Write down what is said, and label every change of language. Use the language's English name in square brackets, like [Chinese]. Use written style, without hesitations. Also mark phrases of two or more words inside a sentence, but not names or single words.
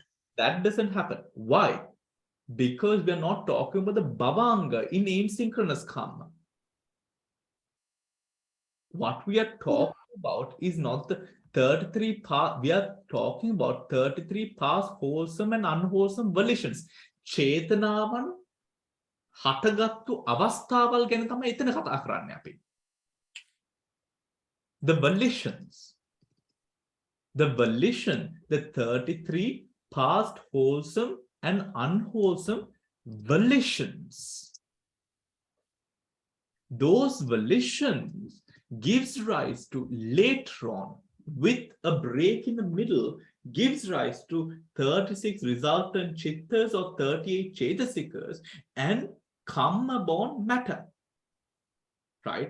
[English] That doesn't happen. Why? Because we are not talking about the Bhavanga in asynchronous karma. What we are talking about is not the 33 paths. We are talking about 33 paths, wholesome and unwholesome volitions. [Sinhala] චේතනාවන් හටගත්තු අවස්ථාවල ගැන තමයි එතන කතා කරන්නේ අපි. [English] The volitions. The volition, the 33 past wholesome and unwholesome volitions. Those volitions gives rise to later on, with a break in the middle, gives rise to 36 resultant chittas or 38 chetasikas and karma born matter, right?